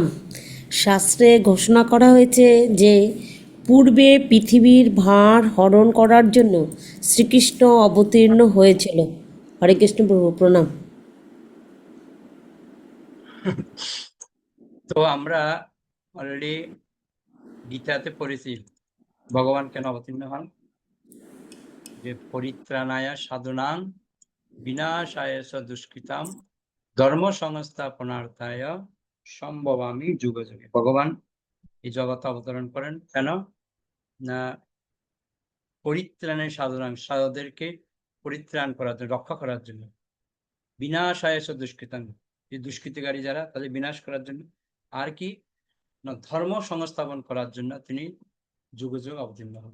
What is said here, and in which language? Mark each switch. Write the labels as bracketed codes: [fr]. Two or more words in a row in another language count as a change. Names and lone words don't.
[bn] শাস্ত্রে ঘোষণা করা হয়েছে যে পূর্বে পৃথিবীর ভার হরণ করার জন্য শ্রীকৃষ্ণ অবতীর্ণ হয়েছিল। হরে কৃষ্ণ প্রভু প্রণাম। তো আমরা অলরেডি গীতাতে পড়েছি ভগবান কেন অবতীর্ণ হন, যে [sa] পরিত্রাণায় সাধুনাং বিনাশায় চ দুষ্কৃতাম ধর্ম সংস্থাপনার্থায় সম্ভবামি যুগে যুগে। [bn] ভগবান এই জগতে অবতরণ করেন কেন না, পরিত্রাণের সাধনাং, সাধুদেরকে পরিত্রাণ করার জন্য, রক্ষা করার জন্য, [sa] বিনাশায় চ দুষ্কৃতাং, [bn] যে দুষ্কৃতিকারী যারা তাদের বিনাশ করার জন্য, আর কি না ধর্ম সংস্থাপন করার জন্য তিনি যুগে যুগে অবতীর্ণ হন।